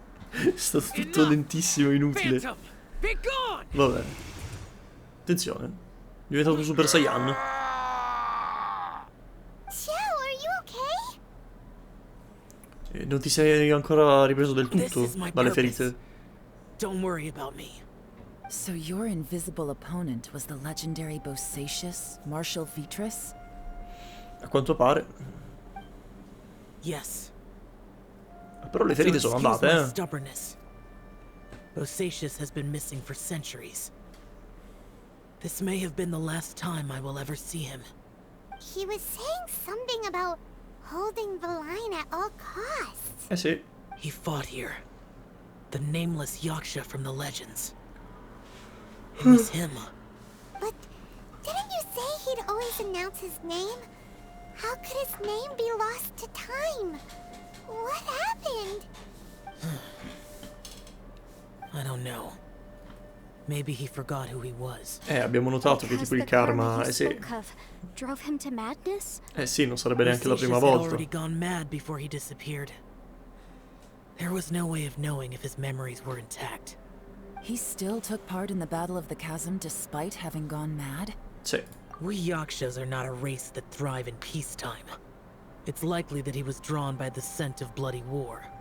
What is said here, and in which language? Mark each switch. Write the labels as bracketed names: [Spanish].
[Italian] È stato tutto lentissimo, inutile. Vabbè. Attenzione. È diventato Super Saiyan. Non ti sei ancora ripreso del tutto dalle ferite. [English] Don't worry about me. So your invisible opponent was the legendary Bosacius, Marshal Vitris? [Italian] A quanto pare. [English] Yes. [Italian] Però le ferite sono andate, [English] Stubbornness. Bosacius has been missing for centuries. This may have been the last time I will ever see him. He was saying something about holding the line at all costs. [Italian] Sì. [English] He fought here. The nameless Yaksha from the legends. It was him. But didn't you say he'd always announce his name? How could his name be lost to time? What happened? I don't know. Maybe he forgot who he was. [Italian] Abbiamo notato che tipo il karma, sì. [English] Drove him to madness? [Italian] Sì, non sarebbe neanche la prima [English] Had [Italian] volta. [English] already gone mad before he disappeared. There was no way of knowing if his memories were intact. He still took part in the Battle of the Chasm despite having gone mad? [Italian] Sì. [English] We Yakshas are not a race that thrive in peacetime. It's likely that he was drawn by the scent of bloody war.